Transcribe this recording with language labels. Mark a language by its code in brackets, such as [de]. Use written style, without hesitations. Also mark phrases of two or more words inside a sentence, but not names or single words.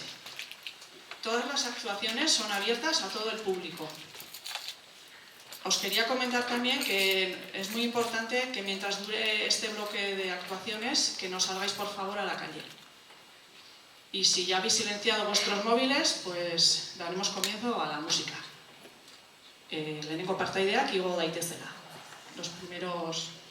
[es] Todas las actuaciones son abiertas a todo el público. Os quería comentar también que es muy importante que mientras dure este bloque de actuaciones, que no salgáis por favor a la calle. Y si ya habéis silenciado vuestros móviles, pues daremos comienzo a la música. [eu] Lehenengo partaideak igo daitezela. [es] Los primeros...